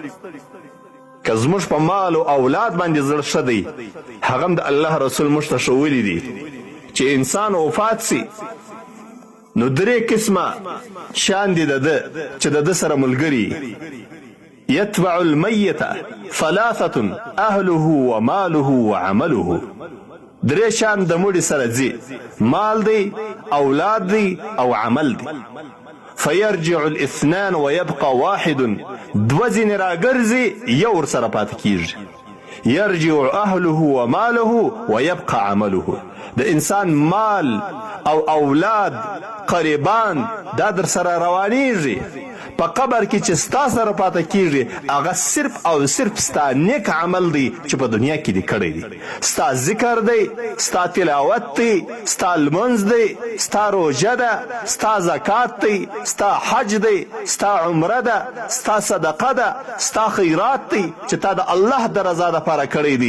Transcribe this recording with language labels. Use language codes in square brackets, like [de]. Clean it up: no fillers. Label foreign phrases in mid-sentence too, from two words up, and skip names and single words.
[ps] که زموږ په مال او اولاد باندې زړه ښه دی، هغه هم د الله رسول موږ ته ښوولي دي چې انسان وفات سي نو درې قسمه شان دي د ده چې د ده سره ملګري. [ar] یتبع المیت ثلاثة اهله وماله وعمله. [ps] درې شان د مړي سره ځي، مال دی، اولاد دی او عمل دی. [ar] فيرجع الاثنان ويبقى واحد. [ps] دوه ځینې راګرځي، یو ورسره پاتې کیږي. [ar] يرجع اهله وماله ويبقى عمله. [ps] د انسان مال او اولاد قریبان دا در سره روانیږي، په قبر کې چې ستا سره پاته کیږي هغه صرف او صرف ستا نیک عمل دی چې په دنیا کې دې کړی دی. ستا ذکر دی، ستا تلاوت دی، ستا لمونځ دی، ستا روژه ده، ستا زکات دی، ستا حج دی، ستا عمره ده، ستا صدقه ده، ستا خیرات دی چې تا د الله د رضا دپاره کړی دی.